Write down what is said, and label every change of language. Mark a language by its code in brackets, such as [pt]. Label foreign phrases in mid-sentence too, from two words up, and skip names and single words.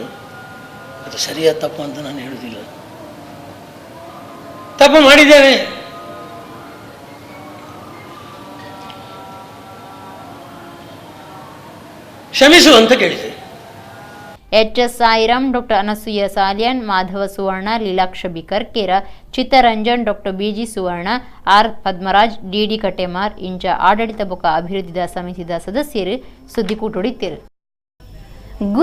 [kn] ಅದು ಸರಿಯಾದ ತಪ್ಪು ಅಂತ ನಾನು ಹೇಳುವುದಿಲ್ಲ. ತಪ್ಪು ಮಾಡಿದ್ದೇನೆ, ಕ್ಷಮಿಸು ಅಂತ ಕೇಳಿದೆ. ಎಚ್.ಎಸ್. ಸಾಯಿರಾಮ್, ಡಾಕ್ಟರ್ ಅನಸೂಯ ಸಾಲಿಯನ್, ಮಾಧವ ಸುವರ್ಣ, ಲೀಲಾಕ್ಷ ಬಿಕರ್ಕೇರ, ಚಿತ್ತರಂಜನ್, ಡಾಕ್ಟರ್ ಬಿ.ಜಿ. ಸುವರ್ಣ, ಆರ್. ಪದ್ಮರಾಜ್, ಡಿ.ಡಿ. [tcy] ಕಟೇಮಾರ್ ಇಂಚ ಆಡಳಿತ ಬೊಕ್ಕ ಅಭಿವೃದ್ಧಿದ ಸಮಿತಿದ ಸದಸ್ಯರು ಸುದ್ದಿಕೂಟೊಡಿತ್ತೇರು.